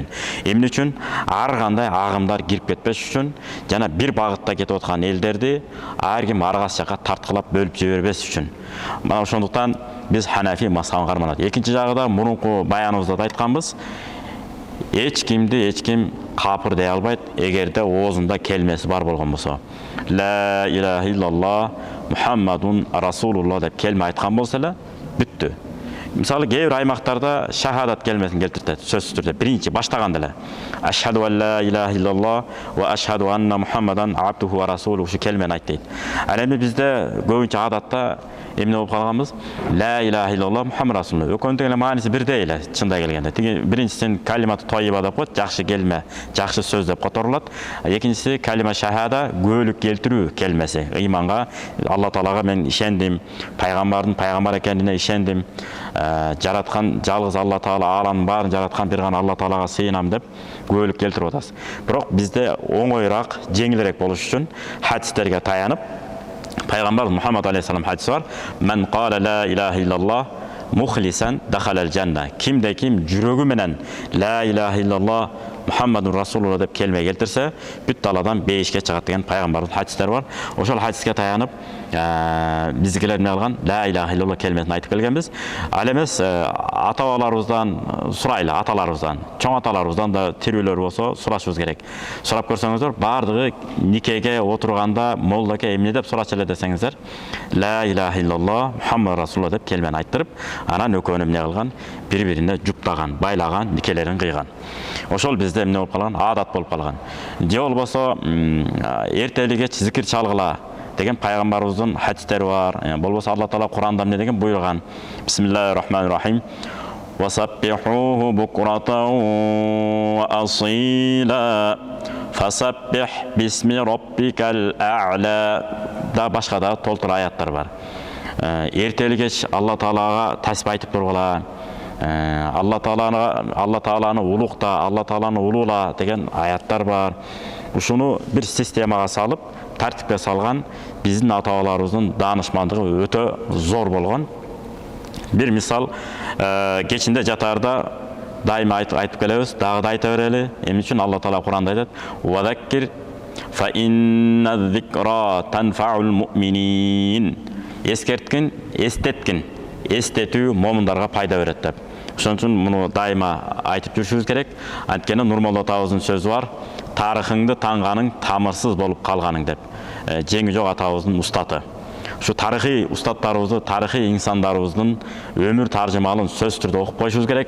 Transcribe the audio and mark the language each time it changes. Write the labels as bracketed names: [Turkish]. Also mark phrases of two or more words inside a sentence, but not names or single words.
[Kyrgyz] Эмне үчүн ар кандай агымдар кирип кетпеш үчүн жана бир багытта кетип аткан элдерди ар ким аргасы жакка тарткылап бөлүп жибербес үчүн. Мына ошондуктан биз Ханафи мазхабын карманат. Экинчи жагы да мурунку баяныбызда да айтканбыз. Эч ким капыр дей албайт, эгерде оозунда келмеси бар болгон болсо. [Arabic] لا إله إلا الله محمد رسول الله [Kyrgyz] деп келме айткан болсо эле бүттү. Мисалы кээ бир аймактарда шахадат келмесин келтирет, сөзсүз түрдө биринчи баштаганда эле. [Arabic] أشهد أن لا إله إلا الله وأشهد أن محمدا عبده ورسوله [Kyrgyz] ушу келмени айт дейт. Ал эми бизде көбүнчө адатта эмне болуп калганбыз? [Arabic] لا إله إلا الله محمد رسول الله. [Kyrgyz] Экөөнүн эле мааниси бирдей эле, чындап келгенде. Тиги биринчисин [Arabic] كلمة طيبة [Kyrgyz] деп коет, жакшы келме, жакшы сөз деп которулат. Экинчиси [Arabic] كلمة شهادة, [Kyrgyz] күбөлүк келтирүү келмеси. Ыйманга, Алла Таалага мен ишендим, пайгамбардын пайгамбар экенине ишендим. Жараткан жалгыз Алла Таала аламдын баарын жараткан бир гана Алла Таалага сыйынам деп күбөлүк келтирип атасыз. Бирок бизде оңоюраак, жеңилирээк болуш үчүн хадистерге таянып Пайгамбар Мухаммад алейхиссалам хадиси бар. [Arabic] من قال لا إله إلا الله مخلصا دخل الجنة. [Kyrgyz] Кимде ким жүрөгү менен [Arabic] لا إله إلا الله محمد رسول الله [Kyrgyz] деп келме келтирсе, бүт даладан бейишке чыгат деген пайгамбардын хадистери бар. Ошол хадиске таянып, биздикилер эмне кылган? [Arabic] لا إله إلا الله [Kyrgyz] келмесин айтып келгенбиз. Ал эмес ата-бабаларыбыздан сурайлы, аталарыбыздан, чоң аталарыбыздан да тирүүлөр болсо сурашыбыз керек. Сурап көрсөңүздөр, бардыгы никеге отурганда молдаке эмне деп сурачу эле десеңиздер, [Arabic] لا إله إلا الله محمد رسول الله [Kyrgyz] деп келмени айттырып, анан экөөнү эмне кылган? Бири-бирине жуптаган, байлаган, никелерин кыйган. Ошол бизде эмне болуп калган? Адат болуп калган. Же болбосо эртели кеч зикир чалгыла деген пайгамбарыбыздын хадистери бар. Болбосо Алла Таала Куранда эмне деген буйруган? [Arabic] بسم الله الرحمن الرحيم. وسبحوه بكرة وأصيلا. فسبح باسم ربك الأعلى. [Kyrgyz] Да башка да толтур аяттар бар. Эртели кеч Алла Таалага тасбih айтып тургула. Алла Тааланы улукта, Алла Тааланы улуула деген аяттар бар. Ушуну бир системага салып, тартипке салган биздин ата-бабаларыбыздын даанышмандыгы өтө зор болгон. Бир мисал, кечинде жатаарда дайыма айтып келебиз, дагы да айта берели. Эмне үчүн Алла Таала Куранда айтат: [Arabic] "وذكر فإن الذكرى تنفع المؤمنين." [Kyrgyz] Эскерткин, эстеткин, эстетүү момундарга пайда берет деп. Ошон үчүн муну дайыма айтып жүрүшүбүз керек. Анткени Нурмолла атабыздын сөзү бар: "Тарыхыңды таңганың тамырсыз болуп калганың" деп. Жеңи жок атабыздын устаты. Ушу тарыхый устаттарыбызды, тарыхый инсандарыбыздын өмүр таржымалын сөз түрдө окуп коюшубуз керек.